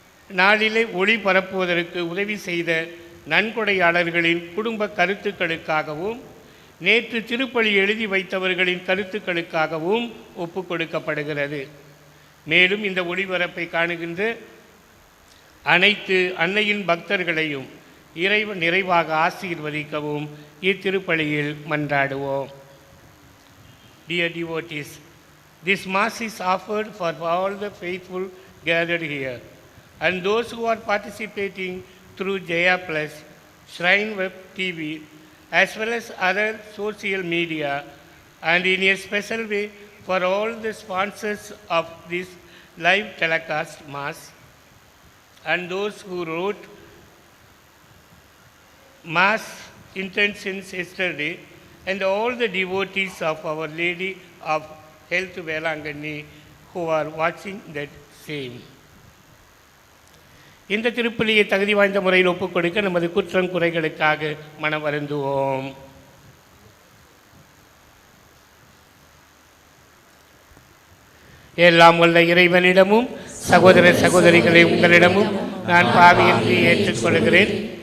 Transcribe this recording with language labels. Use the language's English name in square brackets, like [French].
[Tamil] நாளிலே ஒளிபரப்புவதற்கு உதவி செய்த நன்கொடையாளர்களின் குடும்ப கருத்துக்களுக்காகவும் நேற்று திருப்பலி எழுதி வைத்தவர்களின் கருத்துக்களுக்காகவும் ஒப்பு கொடுக்கப்படுகிறது. மேலும் இந்த ஒளிபரப்பை காணுகின்ற அனைத்து அன்னையின் பக்தர்களையும் இறைவன் நிறைவாக ஆசீர்வதிக்கவும் இத்திருப்பலியில் மன்றாடுவோம். [English] Dear devotees, this Mass is offered for all the faithful gathered here and those who are participating through Jaya Plus, Shrine Web TV, as well as other social media, and in a special way for all the sponsors of this live telecast Mass and those who wrote Mass intentions yesterday, and all the devotees of Our Lady of Health Velangani who are watching that same. [Tamil] இந்த திருப்பலியை தகுதி வாய்ந்த முறையில் ஒப்புக் கொடுக்க நமது குற்றம் குறைகளுக்காக மனம் வருந்துவோம். எல்லாம் உள்ள இறைவனிடமும் சகோதர சகோதரிகளை உங்களிடமும் நான் பாவி என்று ஏற்றுக்கொள்கிறேன்.